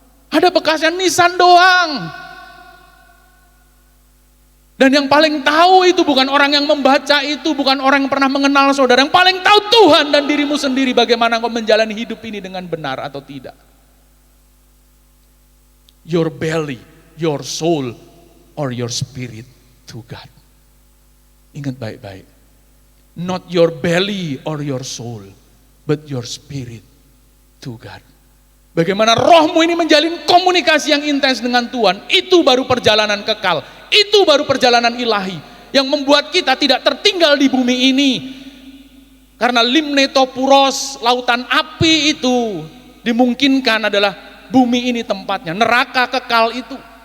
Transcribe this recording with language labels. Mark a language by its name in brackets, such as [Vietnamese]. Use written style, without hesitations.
[Indonesian] Ada bekasnya nisan doang. Dan yang paling tahu itu bukan orang yang membaca itu, bukan orang yang pernah mengenal saudara. Yang paling tahu Tuhan dan dirimu sendiri bagaimana kau menjalani hidup ini dengan benar atau tidak. [English] Your belly, your soul, or your spirit to God. [Indonesian] Ingat baik-baik. [English] Not your belly or your soul, but your spirit to God. [Indonesian] Bagaimana rohmu ini menjalin komunikasi yang intens dengan Tuhan, itu baru perjalanan kekal, itu baru perjalanan ilahi, yang membuat kita tidak tertinggal di bumi ini. Karena limnetopuros, lautan api itu dimungkinkan adalah bumi ini tempatnya, neraka kekal itu.